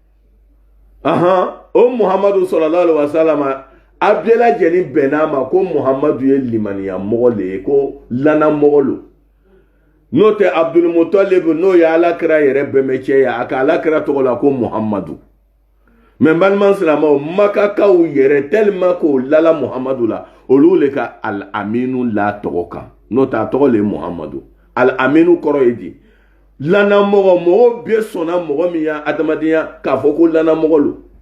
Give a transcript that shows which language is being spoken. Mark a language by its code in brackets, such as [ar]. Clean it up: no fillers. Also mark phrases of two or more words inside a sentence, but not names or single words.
[bm] o muhamadu [ar] صلى الله عليه وسلم [bm] a bɛɛ lajɛlen bɛn'a ma ko muhamadu ye limaniya mɔgɔ le ye ko lana mɔgɔ lo n'o tɛ abdulmutalib n'o ye ala kira yɛrɛ bɛnbɛcɛ ye a ka ala kira tɔgɔ la ko muhamadu mais balima silamɛw makakaw yɛrɛ tellement ko lala muhamadu la olu le ka al aminu la tɔgɔ kan n'o tɛ a tɔgɔ le ye muhamadu al aminu kɔrɔ ye di lana mɔgɔ bɛɛ sɔnna mɔgɔ min ya adamadenya k'a fɔ ko lana mɔgɔ lo